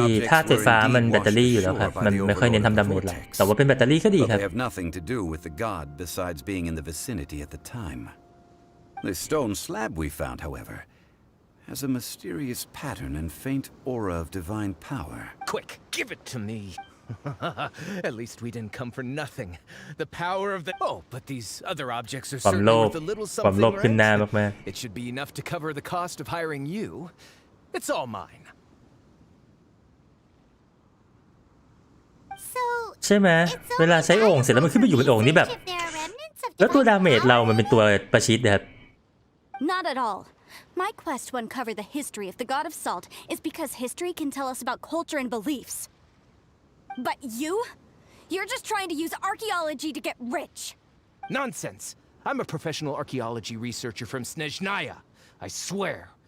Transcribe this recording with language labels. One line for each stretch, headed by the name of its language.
Thai: ธาตุไฟฟ้ามันแบตเตอรี่อยู่แล้วครับมันไม่ค่อยเน้นทำดาเมจหรอกแต่ว่าเป็นแบตเตอรี่ก็ดีครับ
English: They have nothing to do with the god besides being in the vicinity at the time. The stone slab we found, however, has a mysterious pattern and faint aura of divine power. Quick, give it to me. At least we didn't come for nothing. The power of the... Oh, but these other objects are certainly worth a little something, right? It should be enough to cover the cost of hiring you. It's all mine.
Thai: ใช่ไหมเวลาใช้โอ่งเสร็จแล้วมันขึ้นไปอยู่บนโอ่งนี่แบบแล้วตัวดาเมจเรามันเป็นตัวประชิดนะครับ
English: Not at all. My quest to uncover the history of the god of salt is because history can tell us about culture and beliefs. But you're just trying to use archaeology to get rich. Nonsense. I'm a professional archaeology researcher from Snezhnaya. I swear.